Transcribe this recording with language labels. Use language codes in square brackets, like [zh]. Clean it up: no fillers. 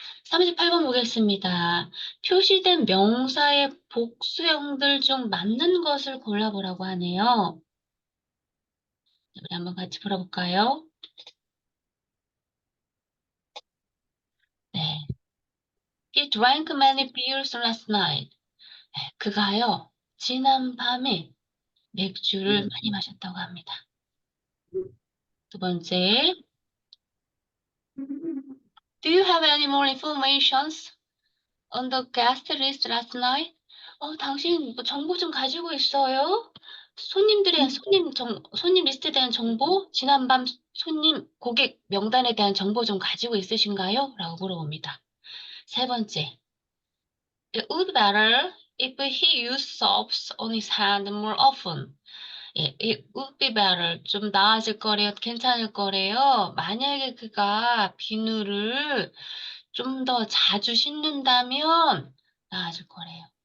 [ko] 38번 보겠습니다. 표시된 명사의 복수형들 중 맞는 것을 골라보라고 하네요. 우리 한번 같이 풀어볼까요? 네. [en] He drank many beers last night. [ko] 네, 그가요, 지난 밤에 맥주를 많이 마셨다고 합니다. 두 번째, [en] Do you have any more informations on the guest list last night? [ko] 당신 뭐 정보 좀 가지고 있어요? 손님 리스트에 대한 정보, 지난밤 손님, 고객 명단에 대한 정보 좀 가지고 있으신가요? 라고 물어봅니다. 세 번째, [en] It would be better if he used soaps on his hand more often. [ko] 예, [en] it would be better. [ko] 좀 나아질 거래요. 괜찮을 거래요. 만약에 그가 비누를 좀 더 자주 씻는다면 나아질 거래요.